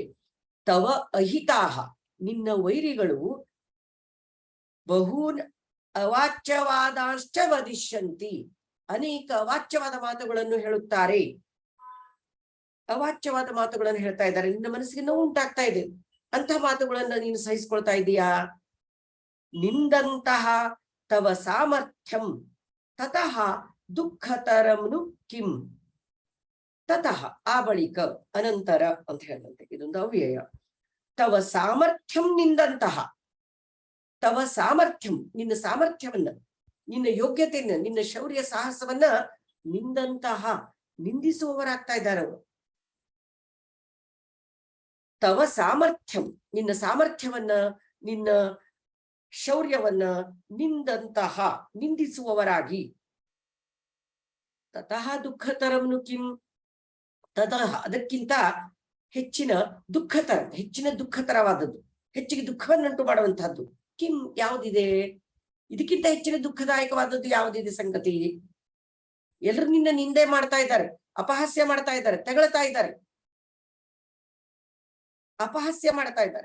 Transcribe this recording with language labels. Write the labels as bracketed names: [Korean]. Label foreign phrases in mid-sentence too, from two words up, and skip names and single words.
[Sanskrit] ತವ ಅಹಿತಾಹ [Kannada] ನಿನ್ನ ವೈರಿಗಳು, [Sanskrit] ಬಹೂನ್ ಅವಾಚ್ಯವಾದಾಶ್ಚ ವದಿಷ್ಯಂತಿ [Kannada] ಅನೇಕ ಅವಾಚ್ಯವಾದ ಮಾತುಗಳನ್ನು ಹೇಳುತ್ತಾರೆ. ಅವಾಚ್ಯವಾದ ಮಾತುಗಳನ್ನು ಹೇಳ್ತಾ ಇದ್ದಾರೆ, ನಿನ್ನ ಮನಸ್ಸಿಗೆ ನೋವು ಉಂಟಾಗ್ತಾ ಇದೆ, ಅಂತಹ ಮಾತುಗಳನ್ನ ನೀನು ಸಹಿಸ್ಕೊಳ್ತಾ ಇದೀಯಾ. [Sanskrit] ನಿಂದಂತಹ ತವ ಸಾಮರ್ಥ್ಯಂ ತತಃ ದುಃಖತರಂನು ಕಿಂ. [Kannada] ತತಃ ಆ ಬಳಿಕ, ಅನಂತರ ಅಂತ ಹೇಳಿದಂತೆ ಇದೊಂದು ಅವ್ಯಯ. [Sanskrit] ತವ ಸಾಮರ್ಥ್ಯಂ ನಿಂದಂತಹ, ತವ ಸಾಮರ್ಥ್ಯಂ [Kannada] ನಿನ್ನ ಸಾಮರ್ಥ್ಯವನ್ನ, ನಿನ್ನ ಯೋಗ್ಯತೆಯನ್ನ, ನಿನ್ನ ಶೌರ್ಯ ಸಾಹಸವನ್ನ ನಿಂದಂತಹ ನಿಂದಿಸುವವರಾಗ್ತಾ ಇದ್ದಾರೆ ಅವರು. [Sanskrit] ತವ ಸಾಮರ್ಥ್ಯಂ [Kannada] ನಿನ್ನ ಸಾಮರ್ಥ್ಯವನ್ನ, ನಿನ್ನ ಶೌರ್ಯವನ್ನ ನಿಂದಂತಹ ನಿಂದಿಸುವವರಾಗಿ. [Sanskrit] ತತಃ ದುಃಖತರಂನು ಕಿಂ. [Kannada] ತತಃ ಅದಕ್ಕಿಂತ ಹೆಚ್ಚಿನ ದುಃಖತರ, ಹೆಚ್ಚಿನ ದುಃಖತರವಾದದ್ದು, ಹೆಚ್ಚಿಗೆ ದುಃಖವನ್ನುಂಟು ಮಾಡುವಂತಹದ್ದು. ಕಿಂ ಯಾವುದಿದೆ? ಇದಕ್ಕಿಂತ ಹೆಚ್ಚಿನ ದುಃಖದಾಯಕವಾದದ್ದು ಯಾವುದಿದೆ ಸಂಗತಿ? ಎಲ್ಲರೂ ನಿನ್ನ ನಿಂದೆ ಮಾಡ್ತಾ ಇದ್ದಾರೆ, ಅಪಹಾಸ್ಯ ಮಾಡ್ತಾ ಇದ್ದಾರೆ, ತೆಗಳ್ತಾ ಇದ್ದಾರೆ, ಅಪಹಾಸ್ಯ ಮಾಡ್ತಾ ಇದ್ದಾರೆ.